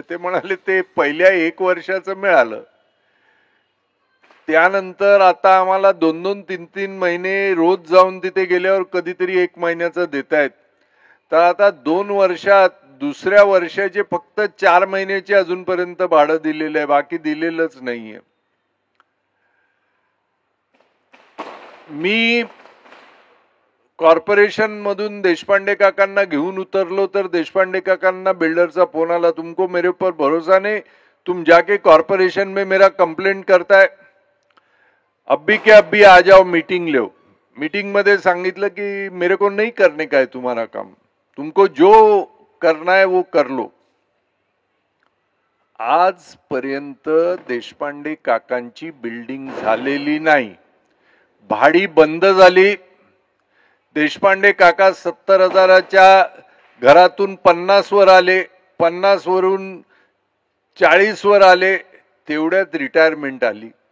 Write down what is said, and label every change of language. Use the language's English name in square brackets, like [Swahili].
[Marathi] ते म्हणाले ते पहिल्या 1 वर्षाचं मिळालं, त्यानंतर आता आम्हाला 2-2, 3-3 महिने रोज जाऊन तिथे गेल्यावर कधीतरी 1 महिन्याचं देतायत। तर आता 2 वर्षात दुसऱ्या वर्षाचे फक्त 4 महिन्याचे अजूनपर्यंत भाडं दिलेलं आहे, बाकी दिलेलंच नाहीये। मी कॉर्पोरेशन मधून देशपांडे काकांना घेऊन उतरलो तर देशपांडे काकांना बिल्डरचा फोन आला, [Hindi] तुमको मेरे ऊपर भरोसा नहीं, तुम जाके कॉर्पोरेशन में मेरा कंप्लेंट करता है, अभी के अभी आ जाओ, मीटिंग लो। [Marathi] मीटिंग मध्ये सांगितलं की [Hindi] मेरे को नहीं करने का है तुम्हारा काम, तुमको जो करना है वो कर लो। [Marathi] आजपर्यंत देशपांडे काकांची बिल्डिंग झालेली नाही, भाडी बंद झाली। देशपांडे काका 70,000च्या घरातून 50 वर आले, 50 वरून 40 वर आले, तेवढ्यात रिटायरमेंट आली।